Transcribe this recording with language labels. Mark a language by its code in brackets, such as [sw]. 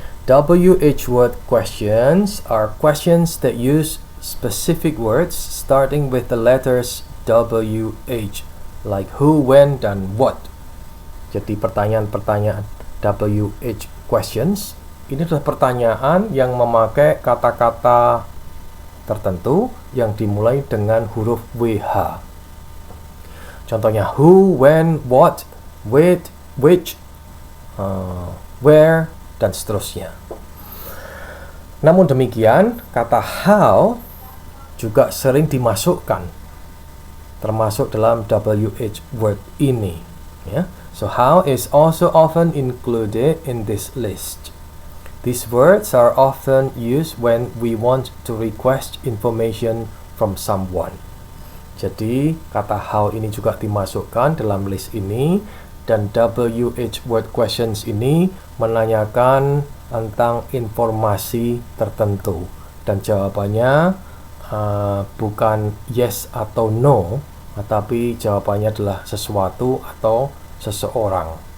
[en] WH Word Questions are questions that use specific words starting with the letters WH, like who, when, dan what. [id] Jadi pertanyaan-pertanyaan WH questions ini adalah pertanyaan yang memakai kata-kata tertentu yang dimulai dengan huruf WH. Contohnya who, when, what, with, which, where, dan seterusnya. Namun demikian, kata how juga sering dimasukkan termasuk dalam WH word ini, ya. [en] So how is also often included in this list. These words are often used when we want to request information from someone. [id] Jadi kata how ini juga dimasukkan dalam list ini, dan WH word questions ini menanyakan tentang informasi tertentu dan jawabannya bukan yes atau no, tetapi jawabannya adalah sesuatu atau seseorang.